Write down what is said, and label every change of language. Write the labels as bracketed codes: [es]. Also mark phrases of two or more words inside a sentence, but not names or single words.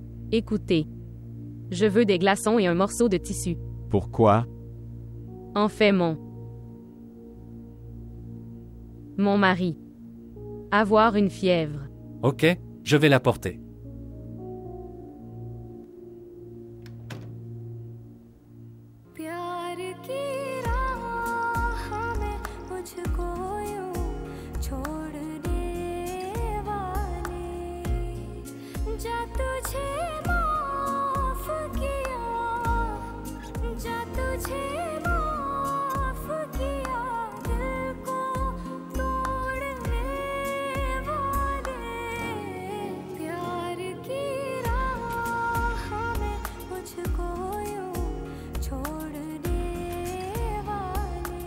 [fr] Écoutez. Je veux des glaçons et un morceau de tissu. Pourquoi? En fait, mon mari. Avoir une fièvre. Ok, je vais l'apporter. [hi] प्यार की राह में मुझको यूं छोड़ने वाले जा तुझे माफ किया जा तुझे माफ किया दिल को तोड़ने वाले प्यार की राह में मुझको यूं छोड़ने वाले